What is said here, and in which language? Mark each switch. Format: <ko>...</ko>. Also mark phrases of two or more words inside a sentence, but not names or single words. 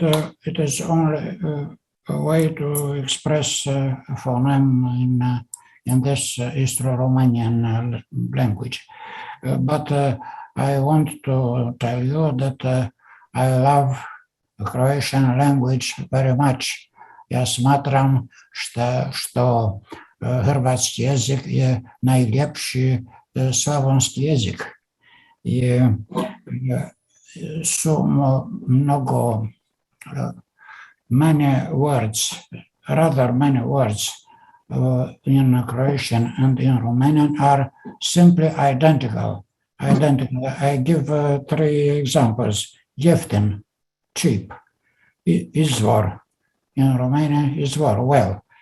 <en>It is only a way to express phoneme in this Istro Romanian language. But I want to tell you that I love the Croatian language very much.</en> <hr>Ja smatram što hrvatski jezik je najljepši slavonski jezik. I su mnogo</hr> <en>rather many words in Croatian and in Romanian are simply identical. I give 3 examples. Jeftin, cheap. Izvor, in Romanian, izvor, well.</en>